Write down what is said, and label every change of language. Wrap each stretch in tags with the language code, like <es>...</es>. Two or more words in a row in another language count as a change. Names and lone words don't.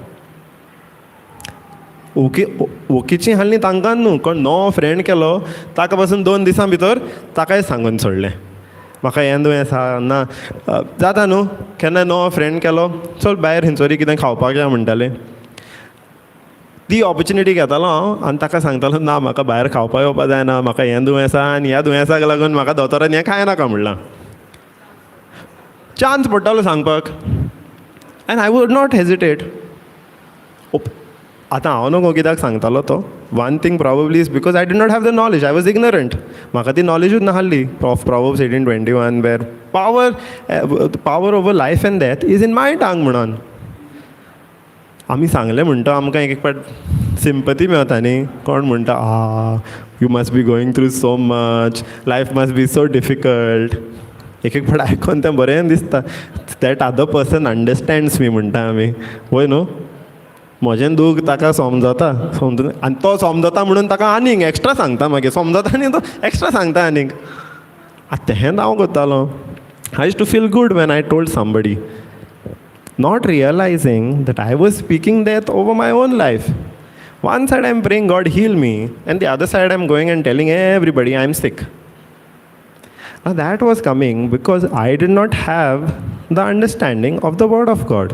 <kok>ओकेची हालनी तांकां न्हू कोण नवो फ्रेंड केलो ताका पासून 2 दिसां भितर ताकाय सांगून सोडलें म्हाका हें दुयेंस आहा ना जाता न्हू केन्ना नवो फ्रेंड केलो चल भायर खंयसरी कितें खावपाक या म्हणटाले ती ऑपॉर्च्युनिटी घेतालो हांव आनी ताका सांगतालो ना म्हाका भायर खावपाक येवपा जायना म्हाका हें दुयेंस आहा आनी ह्या दुयेंसाक लागून म्हाका दोतोरान हें खायनाका म्हणलां चान्स पडटालो सांगपाक</kok> <en>and I would not hesitate</en> <kok>आतां हांव न्हू कित्याक सांगतालो तो</kok> <en>one thing probably is because I did not have the knowledge I was ignorant</en> <kok>म्हाका ती नॉलेजूच नाहली</kok> <en>of Proverbs 18:21 where power over life and death is in my tongue</en> <kok>म्हणून आमी सांगलें म्हणटा आमकां एक पाट सिंपथी मेळटा न्ही कोण म्हणटा</kok> <en>you must be going through so much life must be so difficult एक</en> <kok>पाट आयकोन तें बरें दिसता</kok> <en>that other person understands me</en> <kok>म्हणटा आमी वय न्हू म्हजें दूख ताका समजता आनी तो समजता म्हणून ताका आनीक एक्स्ट्रा सांगता मागीर समजता आनी तो एक्स्ट्रा सांगता आनीक तें हांव करतालो</kok> <en>I used to feel good when I told somebody not realizing that I was speaking death over my own life one side I am praying God heal me and the other side I am going and telling everybody I am sick that was coming because I did not have the understanding of the word of God.</en>